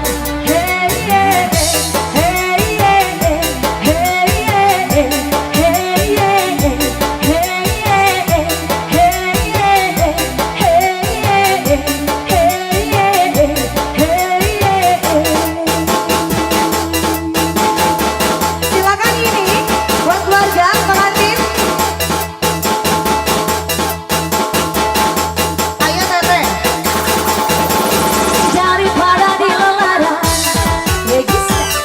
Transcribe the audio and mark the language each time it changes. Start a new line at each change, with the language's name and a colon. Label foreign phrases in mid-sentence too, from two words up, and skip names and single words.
English: Hey yeah, hey yeah, hey yeah, hey yeah, hey yeah, hey yeah.
Indonesian: Silakan ini buat keluarga pengantin. Ayo Tete. Daripada dilarang, ya bisa.